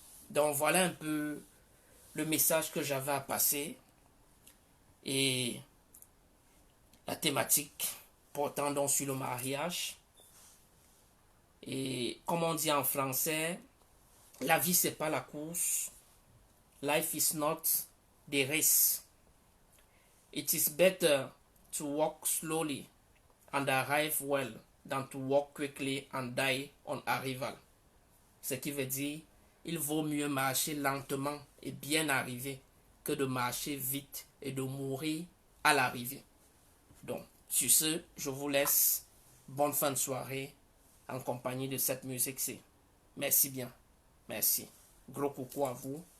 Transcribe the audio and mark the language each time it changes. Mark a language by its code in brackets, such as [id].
[fr] Donc voilà un peu le message que j'avais à passer. Et la thématique portant donc sur le mariage. Et comme on dit en français, la vie c'est pas la course. [en] Life is not the race. It is better to walk slowly and arrive well than to walk quickly and die on arrival. [fr] Ce qui veut dire, il vaut mieux marcher lentement et bien arriver que de marcher vite et de mourir à l'arrivée. Donc, sur ce, je vous laisse. Bonne fin de soirée en compagnie de cette musique-ci. Merci bien. Merci. Gros coucou à vous.